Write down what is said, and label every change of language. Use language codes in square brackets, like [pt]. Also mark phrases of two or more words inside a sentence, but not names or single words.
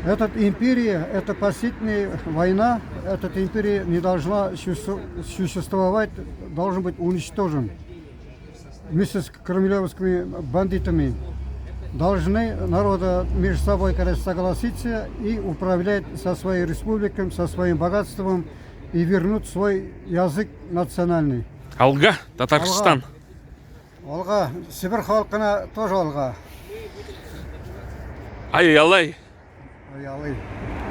[ru] Эта империя, это спасительная война, эта империя не должна существовать, должен быть уничтожен. Вместе с кремлевскими бандитами должны народы между собой согласиться и управлять со своей республикой, со своим богатством и вернуть свой язык национальный. [tt] Алга, Татарстан. Алга, Сибирь халқына тоже алга. Ай-ялай. Ай, алай.